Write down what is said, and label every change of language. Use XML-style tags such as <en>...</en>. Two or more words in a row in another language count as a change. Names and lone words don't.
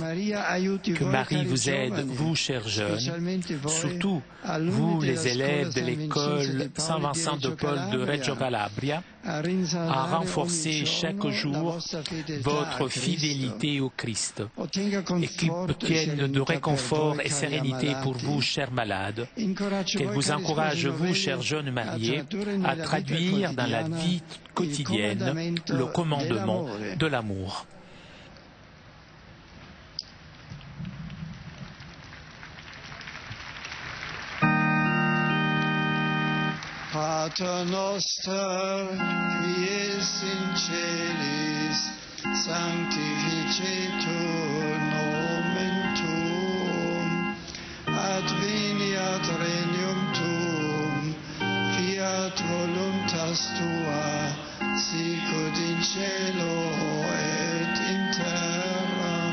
<fr>Que Marie vous aide, vous, chers jeunes, surtout vous, les élèves de l'école Saint-Vincent de Paul de Reggio Calabria, à renforcer chaque jour votre fidélité au Christ et qu'il obtienne de réconfort et sérénité pour vous, chers malades. Qu'elle vous encourage, vous, chers jeunes mariés, à traduire dans la vie quotidienne le commandement de l'amour.</fr> <la>Pater noster, qui es in celis, sanctificetur nomen tuum, adveniat regnum tuum, fiat voluntas tua, sicut in cielo et in terra.</la>